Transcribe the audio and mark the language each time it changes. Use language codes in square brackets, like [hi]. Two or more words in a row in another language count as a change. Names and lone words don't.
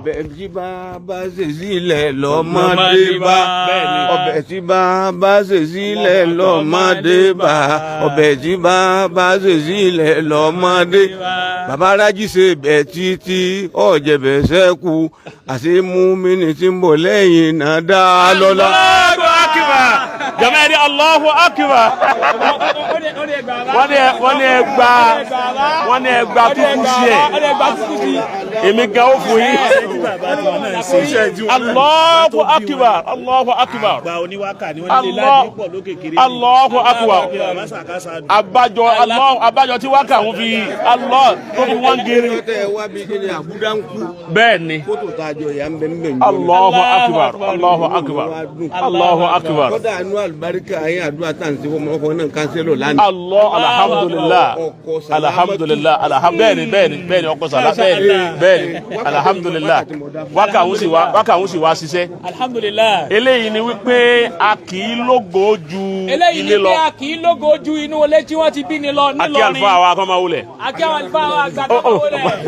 [yo] ọbẹ̀ tí bàbá ṣe sílẹ̀ lọ́mọdé bá ọbẹ̀ tí bàbá ṣe sílẹ̀ lọ́mọdé bá ọbẹ̀ tí bàbá ṣe sílẹ̀ lọ́mọdé bàbá rájí ṣe bẹ̀ títí ọ̀jẹ̀bẹ̀ sẹ́kù àti mú mi ní tí ń bọ̀ lẹ́yìn náà dá lọ́lá. [ar] الله أكبر. [yo] jama ni [ar] الله أكبر. [yo] wọ́n ní ẹgbà tuntun sí ẹ̀ èmi gan ó fún yín. [ar] الله أكبر، الله أكبر. الله أكبر. [yo] Abájọ tí wákà ń fi Allah tó fi wọ́n gírí. Bẹ́ẹ̀ ni. [ar] الله أكبر، الله أكبر، الله أكبر. الله، الحمد لله، الحمد لله، الحمد لله, [yo] bẹ́ẹ̀ni ọkọ sàlá bẹ́ẹ̀ni alhamdulillah. Wákà ń sì wá ṣiṣẹ́. Alhamdulillah. Eléyìí ni wípé a kì í lógo ju ilé lọ. Eléyìí ni pé a kì í lógo ju inú ilé tí wọ́n ti bí ni lọ nílọrin. Akí àlùfáà wa kọ́ máa wulẹ̀. Akí àwọn àlùfáà wa àgbà kọ́ máa wulẹ̀.